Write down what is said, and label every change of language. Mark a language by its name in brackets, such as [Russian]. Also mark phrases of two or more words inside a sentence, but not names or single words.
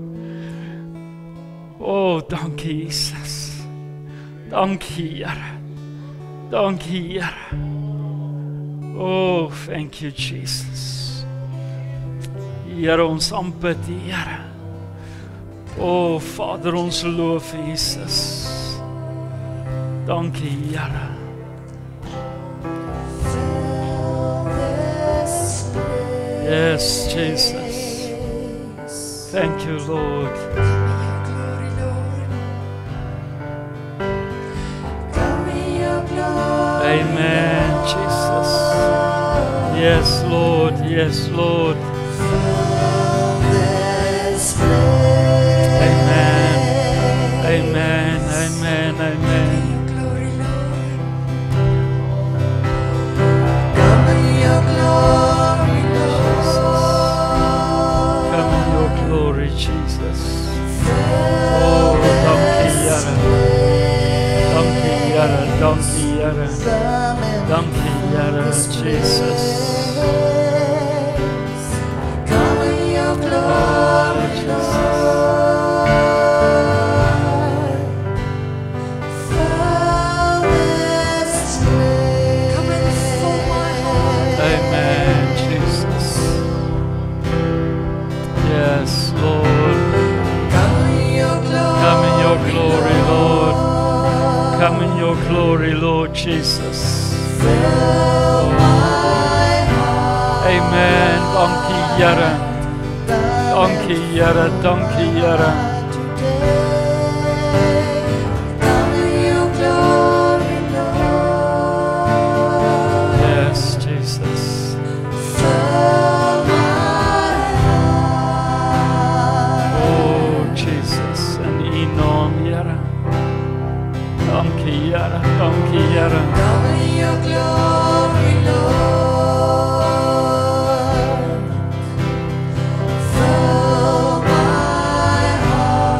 [Afrikaans] O, dankie Jesus. Dankie Here. Dankie Here. [English] Oh, thank you Jesus. [Afrikaans] Here, ons aanbid die Here. O Vader, ons loof Jesus. Dankie Here. [English] Yes, Jesus. Thank you, Lord. Amen, Jesus. Yes, Lord. Yes, Lord. Amen. Amen. Amen. Amen. Glory, Jesus. [Afrikaans] Oh, dankie Here. Dankie Here, dankie Here. Dankie Here, Jesus. [English] Oh, Jesus. Amen, Jesus. Yes, Lord. Come in your glory, Lord. Come in your glory, Lord Jesus. Oh. Amen. [Afrikaans] Dankie Here. Dankie Here. Dankie Here. Yes, Jesus. Jesus, in U naam, Here. Dankie, Here. Dankie, Here. [English] Come in your glory, Lord. Fill my heart.